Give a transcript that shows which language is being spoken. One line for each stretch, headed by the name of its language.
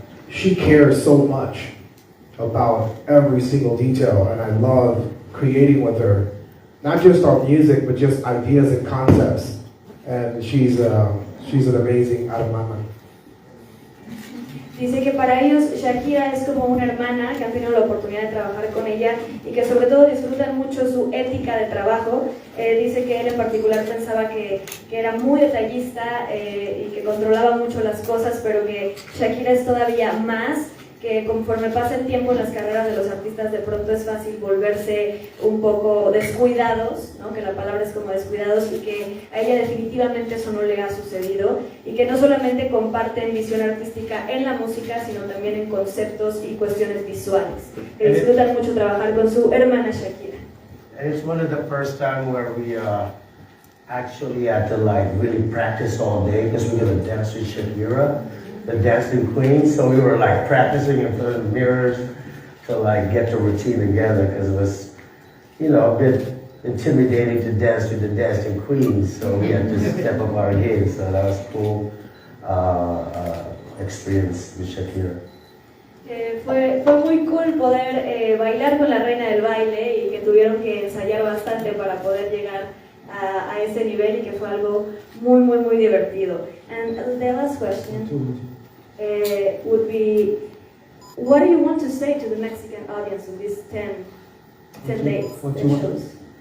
English: She cares so much about every single detail, and I love creating with her, not just on music, but just ideas and concepts. And she's an amazing out of my mind.
Spanish: Dice que para ellos Shakira es como una hermana, que han tenido la oportunidad de trabajar con ella y que sobre todo disfrutan mucho su ética de trabajo. Dice que él en particular pensaba que era muy detallista y que controlaba mucho las cosas, pero que Shakira es todavía más, que conforme pasa el tiempo en las carreras de los artistas de pronto es fácil volverse un poco descuidados, ¿no? Que la palabra es como descuidados, y que a ella definitivamente eso no le ha sucedido, y que no solamente comparten visión artística en la música, sino también en conceptos y cuestiones visuales, que disfrutan mucho trabajar con su hermana Shakira.
English: And it's one of the first time where we actually had to like really practice all day, because we're going to dance with Shakira, the dancing queen. So we were like practicing in front of the mirrors to like get the routine together, because it was, you know, a bit intimidating to dance with the dancing queen. So we had to step up our game. So that was a cool experience with Shakira.
Spanish: Fue muy cool poder bailar con la reina del baile, y que tuvieron que ensayar bastante para poder llegar a ese nivel, y que fue algo muy divertido.
English: And the last question would be, what do you want to say to the Mexican audience in these 10 days and shows?